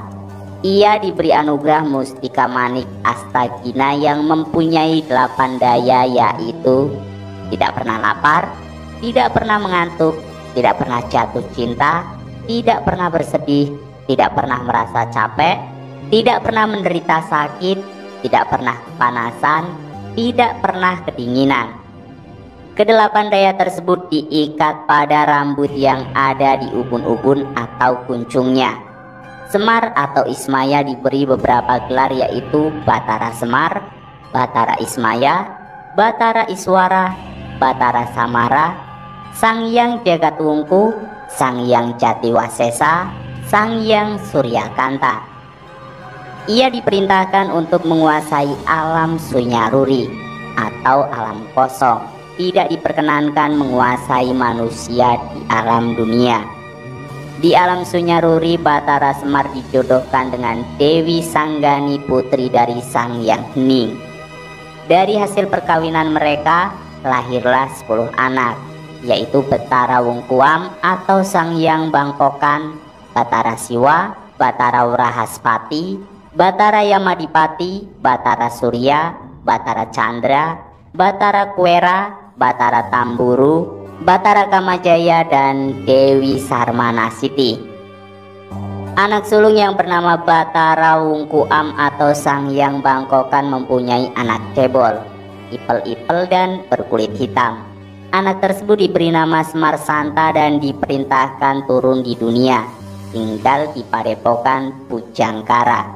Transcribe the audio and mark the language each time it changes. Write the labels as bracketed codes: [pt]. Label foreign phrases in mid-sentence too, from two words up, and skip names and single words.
[id] Ia diberi anugerah Mustika Manik Astagina yang mempunyai 8 daya, yaitu tidak pernah lapar, tidak pernah mengantuk, tidak pernah jatuh cinta, tidak pernah bersedih, tidak pernah merasa capek, tidak pernah menderita sakit, tidak pernah kepanasan, tidak pernah kedinginan. Kedelapan daya tersebut diikat pada rambut yang ada di ubun-ubun atau kuncungnya. Semar atau Ismaya diberi beberapa gelar, yaitu Batara Semar, Batara Ismaya, Batara Iswara, Batara Samara, Sang Hyang Jagatwungku, Sang Hyang Jatiwasesa, Sang Hyang Suryakanta. Ia diperintahkan untuk menguasai alam Sunyaruri atau alam kosong. Tidak diperkenankan menguasai manusia di alam dunia. Di alam Sunyaruri, Batara Semar dijodohkan dengan Dewi Sanggani, putri dari Sang Hyang Hening. Dari hasil perkawinan mereka lahirlah 10 anak, yaitu Batara Wungkuam atau Sang Hyang Bangkokan, Batara Siwa, Batara Wrahaspati, Batara Yamadipati, Batara Surya, Batara Chandra, Batara Kuera, Batara Tamburu, Batara Kamajaya, dan Dewi Sarmanasiti. Anak sulung yang bernama Batara Wungkuam atau Sang Hyang Bangkokan mempunyai anak cebol, ipel-ipel dan berkulit hitam. Anak tersebut diberi nama Semar Santa dan diperintahkan turun di dunia, tinggal di Padepokan Pujangkara.